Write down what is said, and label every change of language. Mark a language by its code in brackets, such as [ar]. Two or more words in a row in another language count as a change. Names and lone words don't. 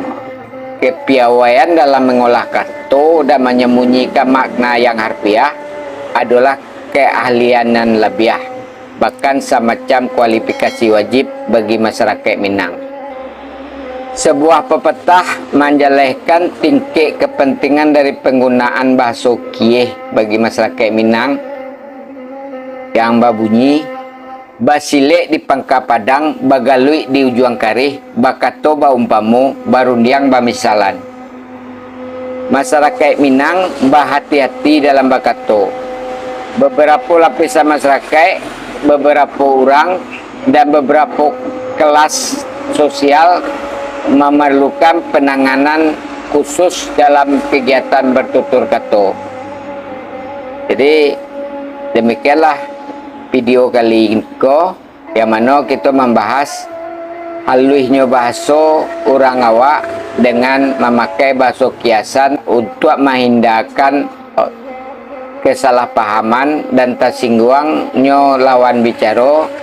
[id] Kepiawaian dalam mengolah kata dan menyembunyikan makna yang harfiah adalah keahlian dan lebiah, bahkan semacam kualifikasi wajib bagi masyarakat Minang. Sebuah pepatah menjelaskan tingkat kepentingan dari penggunaan bahasa kieh bagi masyarakat Minang yang berbunyi, [min] basilek di pangka padang, bagalui di ujung karih, bakato baumpamu, barundiang bamisalan. [id] Masyarakat Minang berhati-hati dalam bakato. Beberapa lapisan masyarakat, beberapa orang, dan beberapa kelas sosial memerlukan penanganan khusus dalam kegiatan bertutur kata. Jadi demikianlah video kali ini yang mana kita membahas halusnya bahasa orang awak dengan memakai bahasa kiasan untuk menghindarkan kesalahpahaman dan tersinggungannya lawan bicara.